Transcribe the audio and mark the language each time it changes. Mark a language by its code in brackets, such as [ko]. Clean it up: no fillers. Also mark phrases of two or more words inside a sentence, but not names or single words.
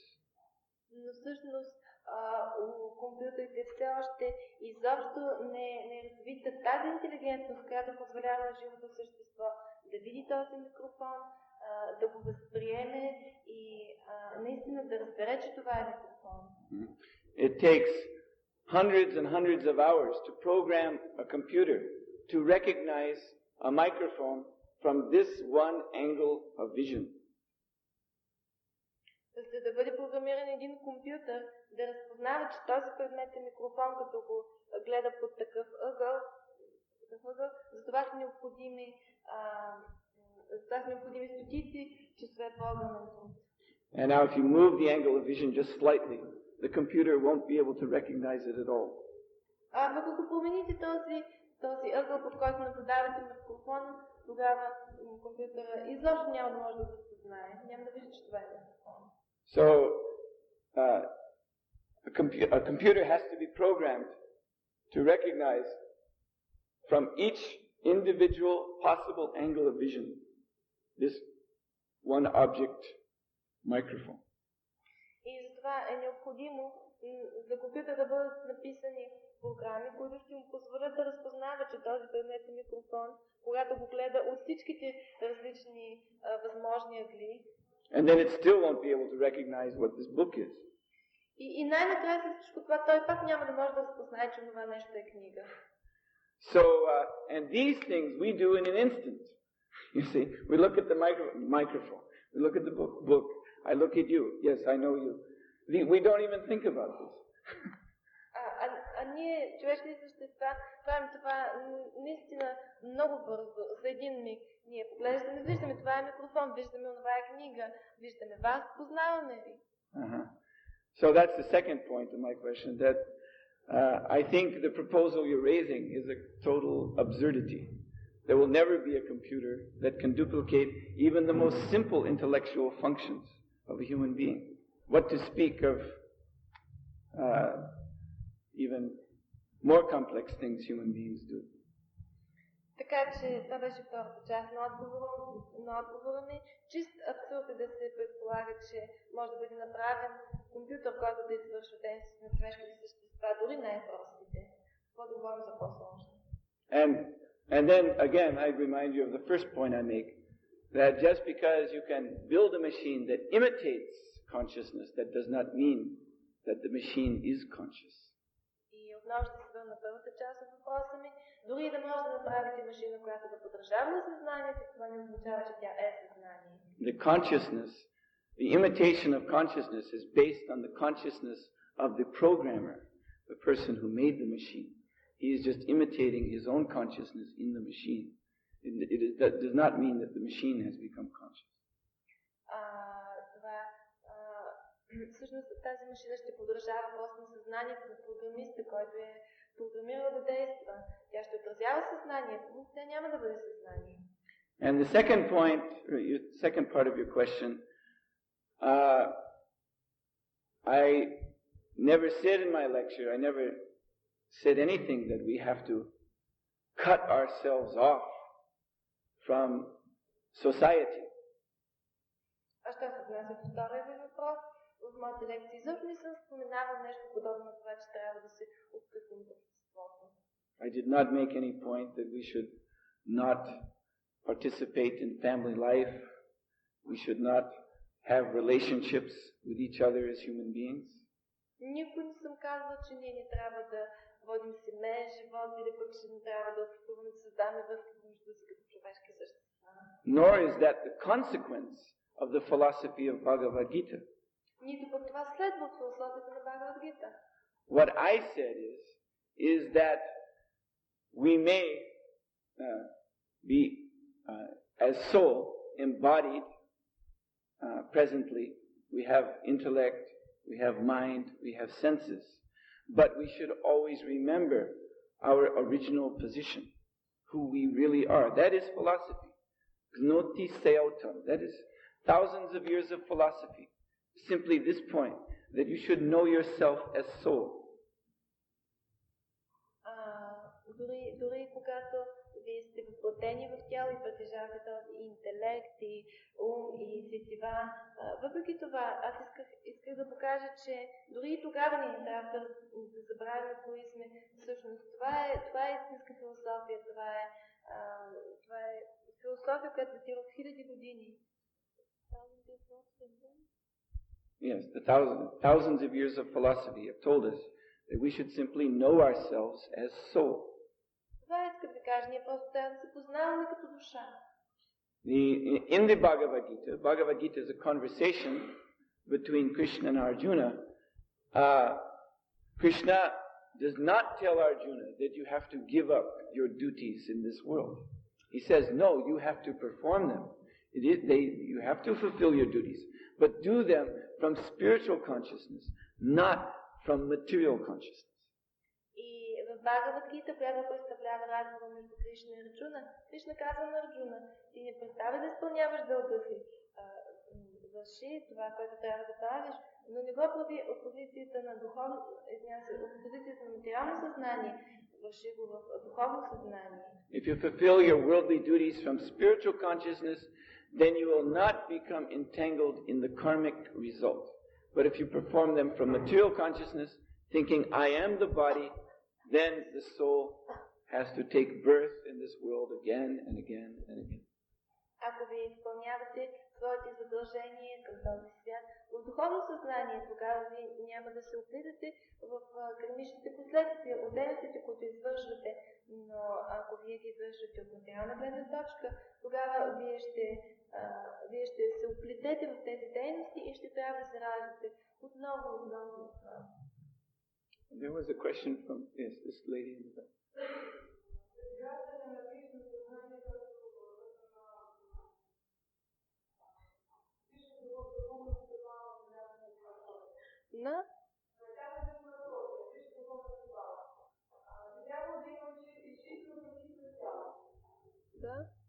[bg] Но всъщност у компютрите все още изобщо не е развита тази интелигентност, която позволява на живото същество да види този микрофон, да го възприеме и наистина да разбере, че това е микрофон. [en] It takes hundreds and hundreds of hours to program a computer to recognize a microphone from this one angle of vision. [bg] За да бъде програмиран един компютър, да разпознава, че този предмет е микрофон, като го гледа под такъв ъгъл, за това са необходими стотици часове програмен труд. [en] And now if you move the angle of vision just slightly, the computer won't be able to recognize it at all. [bg] Ако промените този ъгъл, под който наблюдавате микрофона, тогава компютъра изобщо няма да може да го разпознае. Няма да вижда, че това е микрофон. [en] So, a computer has to be programmed to recognize from each individual possible angle of vision this one object microphone. [bg] И затова е необходимо за компютъра да бъдат написани програми, които ще му позволят да разпознава, че този предмет е микрофон, когато го гледа от всичките различни възможни ъгли. [en] And then it still won't be able to recognize what this book is. [bg] И най-накрая след всичко това той пак няма да може да разпознае, че това нещо е книга. [en] So, and these things we do in an instant. You see, we look at the microphone, we look at the book, I look at you, yes, I know you. We don't even think about this. [bg] Ние, човешки същества, правим това наистина много бързо, за един миг. Ние поглеждаме, виждаме това е микрофон, виждаме онова е книга, виждаме вас, познаваме ви. [en] So that's the second point of my question, that I think the proposal you're raising is a total absurdity. There will never be a computer that can duplicate even the most simple intellectual functions of a human being. What to speak of even more complex things human beings do. [bg] Така че това беше втората част на отговора ми. Чист абсурд е да се предполага, че може да бъде направен компютър, който да извършва дейности на човешките същества, дори най-простите. Какво да говорим за по-сложно? [en] And then again, I remind you of the first point I make, that just because you can build a machine that imitates consciousness, that does not mean that the machine is conscious. [bg] И отново ще се върна на първата част от въпроса ми. Дори да може да направите машина, която да подражава на съзнанието, това не означава, че тя е съзнание. [en] The consciousness, the imitation of consciousness is based on the consciousness of the programmer, the person who made the machine. He is just imitating his own consciousness in the machine. That does not mean that the machine has become conscious. [bg] Всъщност тази машина ще подражава просто на съзнанието на програмиста, който е програмирал да действа. Тя ще отразява съзнанието, но тя няма да бъде съзнание. [en] And the second part of your question, I never said in my lecture, I never said anything that we have to cut ourselves off from society. [bg] А що се отнася до втория ви въпрос? В моята лекция изобщо не съм споменавал нещо подобно на това, че трябва да се откъснем от обществото. [en] I did not make any point that we should not participate in family life. We should not have relationships with each other as human beings. [bg] Никой не съм казал, че ние не трябва да водим семейен живот или пък ще ни трябва да опитваме да създаваме връзки между си като човешки същества. [en] Nor is that the consequence of the philosophy of Bhagavad Gita. [bg] Нито пък това следва от философията на Бхагавад Гита. [en] What I said is that we may be as soul embodied presently. We have intellect, we have mind, we have senses, but we should always remember our original position, who we really are. That is philosophy. [el] Γνῶθι σεαυτόν. [en] That is thousands of years of philosophy. Simply this point, that you should know yourself as soul. [bg] Дори когато вие сте въплатени в тяло и притежавате този интелект и ум и сетива, въпреки това аз исках да покажа, че дори и тогава ние трябва да забравяме кои сме всъщност. Това е истинска философия, това е философия, която датира от хиляди години. [en] Yes, the thousands of years of philosophy have told us that we should simply know ourselves as soul. [bg] Това искам да кажа, ние просто трябва да се познаваме като душа. [en] In the Bhagavad Gita is a conversation between Krishna and Arjuna. Krishna does not tell Arjuna that you have to give up your duties in this world. He says, no, you have to perform them. You have to fulfill your duties, but do them from spiritual consciousness, not from material consciousness. [bg] И в Бхагавад Гита, която представлява разговор между Кришна и Арджуна, Кришна казва на Арджуна, ти не представя да изпълняваш дълга си, върши това, което трябва да правиш, но не го прави от позицията на от позицията на материално съзнание, върши го в духовно съзнание. [en] If you fulfill your worldly duties from spiritual consciousness, then you will not become entangled in the karmic result. But if you perform them from material consciousness, thinking I am the body, then the soul has to take birth in this world again and again and again. [bg] Ако ви изпълнявате своите задължения към този свят в духовно съзнание, тогава ви няма да се оплитате в кармичните последствия от дейностите, които извършвате. Но ако вие ги извършвате от материална гледна точка, тогава вие ще се оплетете в тези дейности и ще трябва да се раждате отново. [en] There was a question from this lady in the back. [bg] На? Да.